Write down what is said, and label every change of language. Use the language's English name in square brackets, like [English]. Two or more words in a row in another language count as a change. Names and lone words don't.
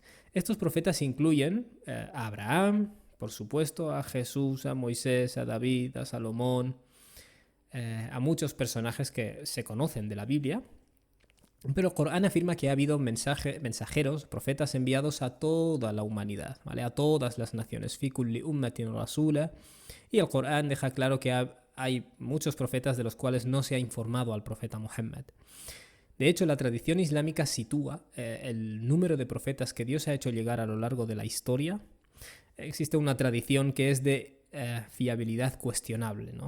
[Spanish] Estos profetas incluyen a Abraham, por supuesto, a Jesús, a Moisés, a David, a Salomón, a muchos personajes que se conocen de la Biblia. Pero el Corán afirma que ha habido mensajeros, profetas enviados a toda la humanidad, ¿vale? A todas las naciones. [Arabic] في كل أمة رسولا. [Spanish] Y el Corán deja claro que hay muchos profetas de los cuales no se ha informado al profeta Muhammad. De hecho, la tradición islámica sitúa el número de profetas que Dios ha hecho llegar a lo largo de la historia. Existe una tradición que es de fiabilidad cuestionable, ¿no?